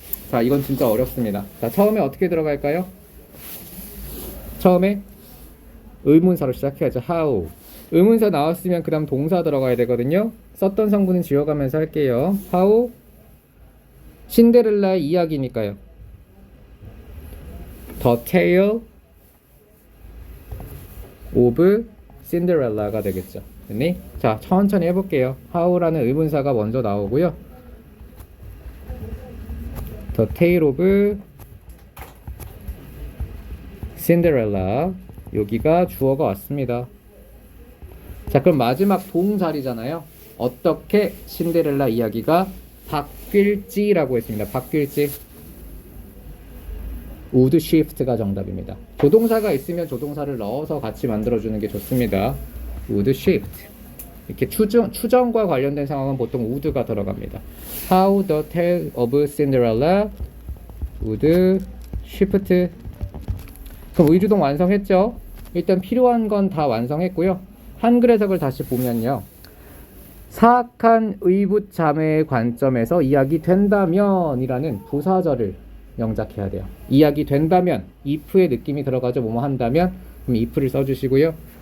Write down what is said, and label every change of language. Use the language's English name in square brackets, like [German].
[Korean] 자, 이건 진짜 어렵습니다. 자, 처음에 어떻게 들어갈까요? 처음에 의문사로 시작해야죠. [English] how. [Korean] 의문사 나왔으면 그 다음 동사 들어가야 되거든요. 썼던 성분은 지워가면서 할게요. how 신데렐라의 이야기니까요. The Tale of Cinderella가 되겠죠. 됐니? 자, 천천히 해볼게요. how라는 의문사가 먼저 나오고요. [English] The Tale of Cinderella. [Korean] 여기가 주어가 왔습니다. 자, 그럼 마지막 동자리잖아요. 어떻게 신데렐라 이야기가 바뀔지라고 했습니다. 바뀔지. [English] would shift [Korean] 가 정답입니다. 조동사가 있으면 조동사를 넣어서 같이 만들어주는 게 좋습니다. [English] would shift. [Korean] 이렇게 추정과 관련된 상황은 보통 would가 들어갑니다. [English] How the tale of Cinderella would shift. [Korean] 그럼 의주동 완성했죠? 일단 필요한 건 다 완성했고요. 한글 해석을 다시 보면요. 사악한 의붓 자매의 관점에서 이야기 된다면 이라는 부사절을 영작해야 돼요. 이야기 된다면 if의 느낌이 들어가죠. 뭐뭐 한다면 그럼 if를 써주시고요.